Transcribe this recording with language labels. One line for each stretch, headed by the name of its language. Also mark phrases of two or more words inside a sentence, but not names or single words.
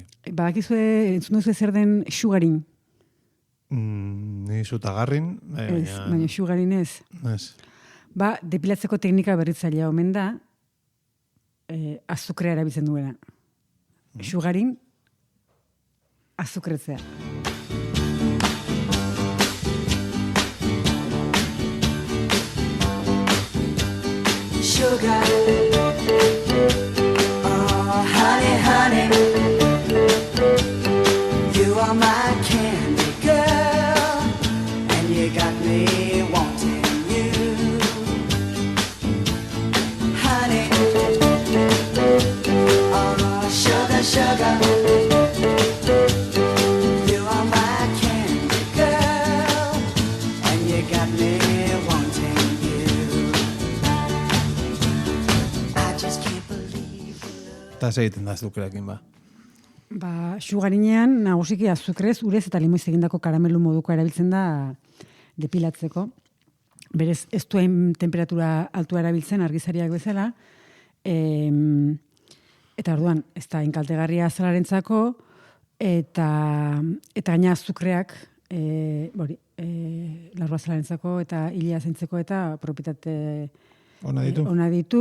Basque: Badakizue, entzun duzu zer den sugarin? Ni zutagarrin, Baina sugarin ez. Ez. Depilatzeko teknika berritzailea omen da, azukrea erabiltzen duena. Sugarin, azukretzea.
English: Sugar, oh honey, you are my candy girl, and you got me wanting you, honey, oh sugar, you are my candy girl, and you got me wanting you. I just can't believe
Basque: Eta segiten da azukreakin ba. Sugarinean, nagusiki azukrez, urez eta limoiz egindako karamelu moduko erabiltzen da depilatzeko. Berez, ez duen temperatura altua erabiltzen argizariak bezala, eta orduan, ez da inkaltegarria zelarentzako, eta gaina azukreak, larrua zelarentzako, eta hilea zaintzeko, eta propietate ona ditu.